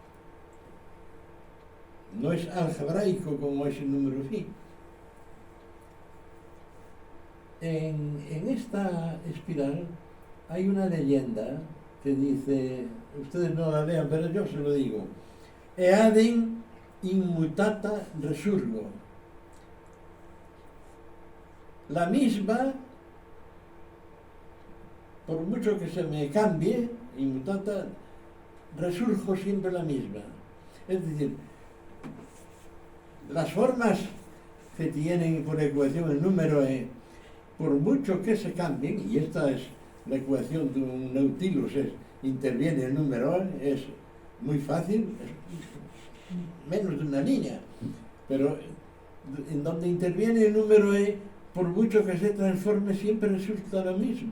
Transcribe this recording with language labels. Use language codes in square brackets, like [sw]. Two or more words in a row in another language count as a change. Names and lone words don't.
[es] No es algebraico como es el número phi. En esta espiral hay una leyenda que dice, ustedes no la lean, pero yo se lo digo: [la] Eadem immutata resurgo. [es] La misma, por mucho que se me cambie, inmutata, resurjo siempre la misma. Es decir, las formas que tienen por ecuación el número E, por mucho que se cambien, y esta es la ecuación de un Nautilus, interviene el número E, es muy fácil, es menos de una línea, pero en donde interviene el número E, por mucho que se transforme, siempre resulta lo mismo.